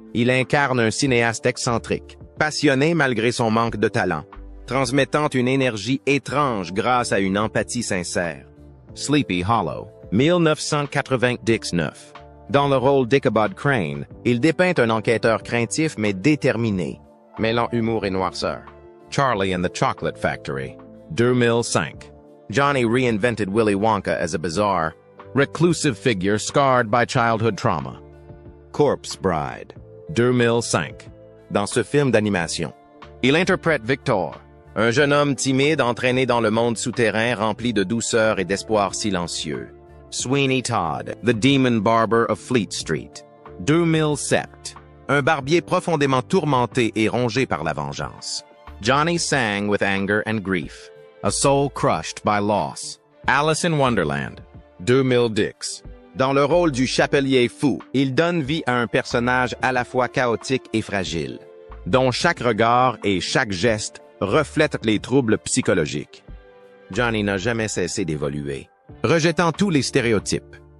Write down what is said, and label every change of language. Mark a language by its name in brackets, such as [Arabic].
[French] Il incarne un cinéaste excentrique, passionné malgré son manque de talent, transmettant une énergie étrange grâce à une empathie sincère. [English] Sleepy Hollow, 1999. [French] Dans le rôle d'Ichabod Crane, il dépeint un enquêteur craintif mais déterminé, mêlant humour et noirceur. [English] Charlie and the Chocolate Factory, 2005. Johnny reinvented Willy Wonka as a bizarre, reclusive figure scarred by childhood trauma. Corpse Bride, 2005. [French] Dans ce film d'animation, il interprète Victor, un jeune homme timide entraîné dans le monde souterrain rempli de douceur et d'espoir silencieux. [English] Sweeney Todd, The Demon Barber of Fleet Street, 2007. [French] Un barbier profondément tourmenté et rongé par la vengeance. [English] Johnny sang with anger and grief. A soul crushed by loss. Alice in Wonderland, 2010. [French] Dans le rôle du chapelier fou, il donne vie à un personnage à la fois chaotique et fragile, dont chaque regard et chaque geste reflètent les troubles psychologiques. Johnny n'a jamais cessé d'évoluer, rejetant tous les stéréotypes.